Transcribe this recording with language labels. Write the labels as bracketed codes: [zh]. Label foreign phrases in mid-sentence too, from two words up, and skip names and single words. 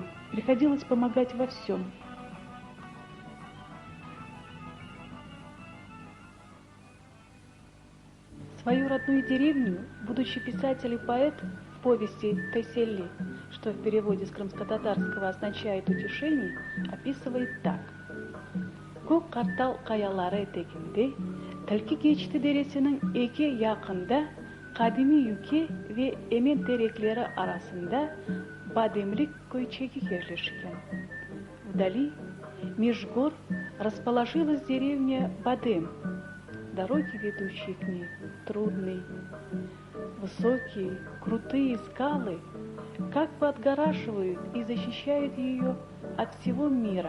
[ru] Приходилось помогать во всем. Свою родную деревню, будучи писатель и поэт, в повести «Теселли», что в переводе с крымско-татарского означает «утешение», описывает так. [crh] «Көк қартал қаялары етегінде, Тілкі кечті дересінің эке яқында, қадими юке ве емен тереклері арасында бадемлик койчеги ерлешкен. [ru] Вдали, меж гор, расположилась деревня Бадем. Дороги, ведущие к ней, трудные. Высокие, крутые скалы как бы отгораживают и защищают ее от всего мира.